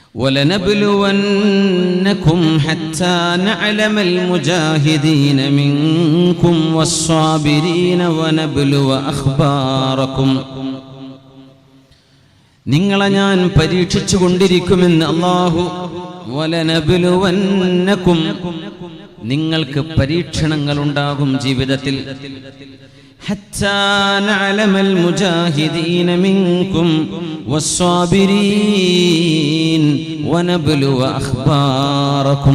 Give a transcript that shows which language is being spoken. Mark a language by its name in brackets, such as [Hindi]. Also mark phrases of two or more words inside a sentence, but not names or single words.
[Arabic] وَلَنَبْلُوَنَّكُمْ حَتَّى نَعْلَمَ الْمُجَاهِدِينَ مِنكُمْ وَالصَّابِرِينَ وَنَبْلُوَ أَخْبَارَكُمْ. [Malayalam] നിങ്ങളെ ഞാൻ പരീക്ഷിച്ചു കൊണ്ടിരിക്കുമെന്ന് അല്ലാഹു. വലനബ്ലുവന്നകും, നിങ്ങൾക്ക് പരീക്ഷണങ്ങൾ ഉണ്ടാകും ജീവിതത്തിൽ. [Arabic] حتى نعلم المجاهدين منكم والصابرين ونبلو أخباركم,